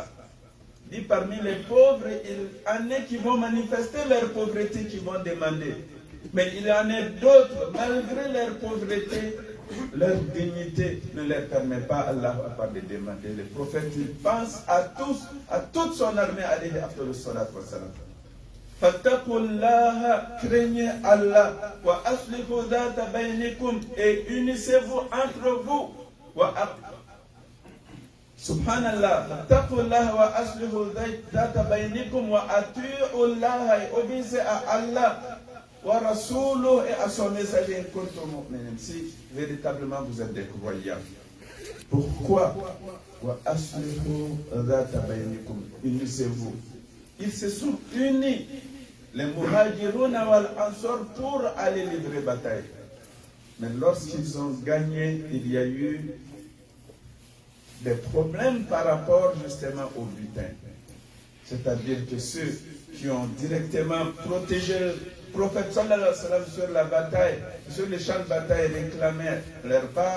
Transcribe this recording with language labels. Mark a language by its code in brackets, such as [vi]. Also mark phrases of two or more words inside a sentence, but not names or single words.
[fr] Dit parmi les pauvres, il en a qui vont manifester leur pauvreté, qui vont demander. Mais il y en a d'autres, malgré leur pauvreté, leur dignité ne leur permet pas, Allah de demander. Le prophète, il pense à tous, à toute son armée, [ar] عليه أفضل الصلاة والسلام. Fattaqullaha, [fr] craignez Allah, [ar] وأصلحوا ذات بينكم, [fr] et unissez-vous entre vous. [ar] سبحان الله فاتقوا الله وأصلحوا ذات بينكم وأطيعوا الله, [fr] et obéissez à Allah, [ar] ورسوله, [fr] et à son messager, [ar] كنتم مؤمنين, [fr] si véritablement vous êtes des croyants. Pourquoi? [ar] وأصلحوا ذات بينكم, [fr] unissez-vous. Ils se sont unis, les [ar] المهاجرون والأنصار, [fr] pour aller livrer bataille. Mais lorsqu'ils ont gagné, il y a eu des problèmes par rapport justement au butin. C'est-à-dire que ceux qui ont directement protégé le prophète [ar] صلى الله عليه وسلم [fr] sur la bataille, sur les champs de bataille, réclamaient leur part.